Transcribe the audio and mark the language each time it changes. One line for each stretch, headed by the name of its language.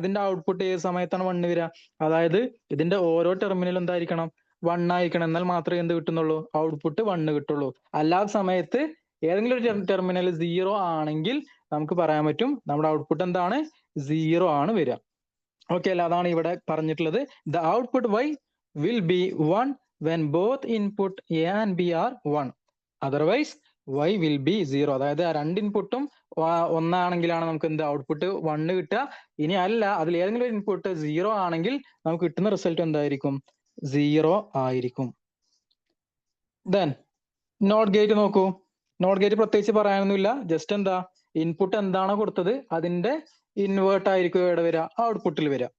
Malayalam: ഇതിന്റെ ഔട്ട്പുട്ട് ഏത് സമയത്താണ് 1 വരിക? അതായത് ഇതിന്റെ ഓരോ ടെർമിനലും എന്തായിരിക്കണം? 1 ആയിരിക്കണം. എന്നാൽ മാത്രമേ എന്ത് കിട്ടുന്നുള്ളൂ? ഔട്ട്പുട്ട് 1 കിട്ടുള്ളൂ. അല്ലാത്ത സമയത്ത് ഏതെങ്കിലും ഒരു ടെർമിനൽ 0 ആണെങ്കിൽ നമുക്ക് പറയാൻ പറ്റും നമ്മുടെ ഔട്ട്പുട്ട് എന്താണ് 0 ആണ് വരിക. ഓക്കെ അല്ല, അതാണ് ഇവിടെ പറഞ്ഞിട്ടുള്ളത്.
English: The output y will be 1 when both input a and b are 1. Otherwise y will be 0.
Malayalam: അതായത് ആ രണ്ട് ഇൻപുട്ടും ഒന്നാണെങ്കിലാണ് നമുക്ക് എന്ത് ഔട്ട്പുട്ട് 1 കിട്ടുക. ഇനി അല്ല, അതിൽ ഏതെങ്കിലും ഒരു ഇൻപുട്ട് 0 ആണെങ്കിൽ നമുക്ക് കിട്ടുന്ന റിസൾട്ട് എന്തായിരിക്കും? 0 ആയിരിക്കും. ദെൻ നോട്ട് ഗേറ്റ് നോക്കൂ. നോട്ട് ഗേറ്റ് പ്രത്യേകിച്ച് പറയാനൊന്നുമില്ല. ജസ്റ്റ് എന്താ, ഇൻപുട്ട് എന്താണോ കൊടുത്തത് അതിന്റെ ഇൻവേർട്ട് ആയിരിക്കും ഇവിടെ വരിക, ഔട്ട്പുട്ടിൽ വരിക.